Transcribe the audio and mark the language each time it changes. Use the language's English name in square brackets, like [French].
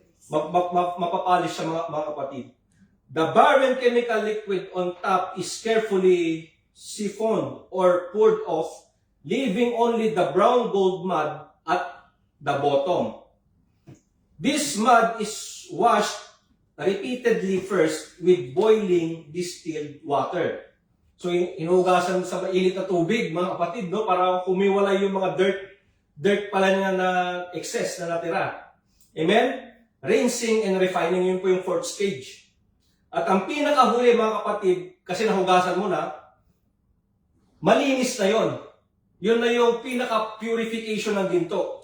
[Filipino] Mapapolish siya mga kapatid. [English] The barren chemical liquid on top is carefully siphoned or poured off, leaving only the brown gold mud at the bottom. This mud is washed repeatedly first with boiling distilled water. [Filipino] So, inuhugasan sa mainit na tubig, mga kapatid, para kumiwalay yung mga dirt pala niya na excess na natira. Amen? Rinsing and refining, yun po yung fourth stage. At ang pinakahuli, mga kapatid, kasi nahugasan mo na, malinis na yon. Yun na yung pinaka-purification ng ginto.